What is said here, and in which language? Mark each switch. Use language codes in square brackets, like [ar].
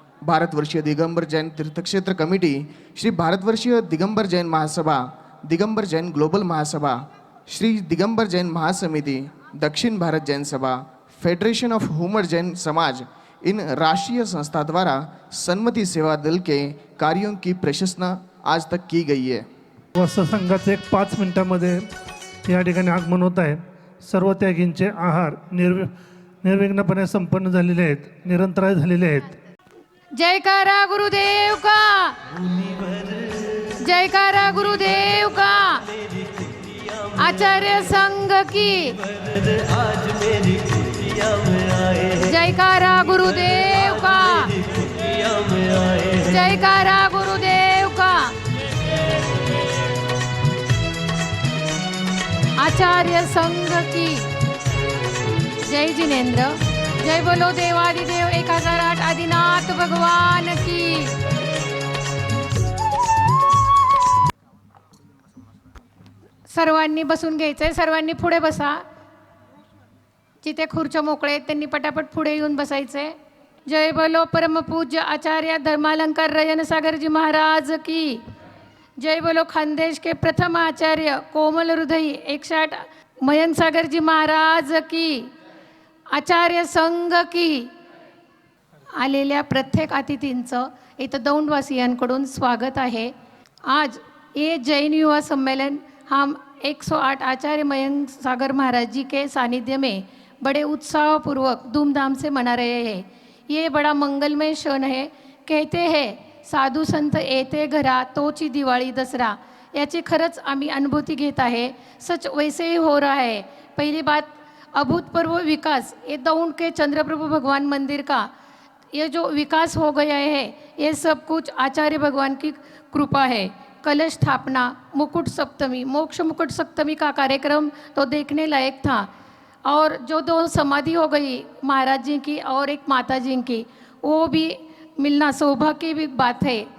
[hi] भारतवर्षीय दिगंबर जैन तीर्थक्षेत्र कमेटी, श्री भारतवर्षीय दिगंबर जैन महासभा, दिगंबर जैन ग्लोबल महासभा, श्री दिगंबर जैन महासमिति, दक्षिण भारत जैन सभा, फेडरेशन ऑफ हुमर जैन समाज, इन राष्ट्रीय संस्था द्वारा सन्मति सेवादल के कार्यों की प्रशंसा आज तक की गई है। [mr] संघाचे एक 5 मिनिटांमध्ये या ठिकाणी आगमन होत आहे। सर्व त्यागींचे आहार निर्विघ्नपणे संपन्न झालेले आहेत, निरंतर झालेले आहेत। [hi] जयकारा गुरुदेव का, जयकारा गुरुदेव का, आचार्य संघ की जयकारा गुरुदेव का, जयकारा गुरुदेव का, आचार्य संघ की जय जिनेन्द्र। जय बोलो देवादिदेव 1008 आदिनाथ भगवान की। [mr] सर्वांनी बसून घ्यायचंय, सर्वांनी पुढे बसा। जिथे खुर्च्या मोकळे आहेत त्यांनी पटापट पुढे येऊन बसायचे। [hi] जय बोलो परमपूज्य आचार्य धर्मालंकार रजन सागरजी महाराज की। जय बोलो खानदेश के प्रथम आचार्य कोमल हृदयी 108 मयंक सागरजी महाराज की। आचार्य संघ की। [mr] आलेल्या प्रत्येक अतिथींचं इथं दौंडवासियांकडून स्वागत आहे। [hi] आज ये जैन युवा सम्मेलन हम 108 आचार्य मयंक सागर महाराज जी के सानिध्य में बड़े उत्साहपूर्वक धूमधाम से मना रहे हैं। ये बड़ा मंगलमय क्षण है। कहते हैं [mr] साधू संत येते घरा तोची दिवाळी दसरा, याची खरंच आम्ही अनुभूती घेत आहे। [hi] सच वैसे ही हो रहा है। पहली बात अभूतपूर्व विकास, ये दौंड के चंद्रप्रभु भगवान मंदिर का ये जो विकास हो गया है, ये सब कुछ आचार्य भगवान की कृपा है। कलश स्थापना, मुकुट सप्तमी, मोक्ष मुकुट सप्तमी का कार्यक्रम तो देखने लायक था। और जो दो समाधि हो गई महाराज जी की और एक माता जी की, वो भी मिलना सौभाग्य की बात है।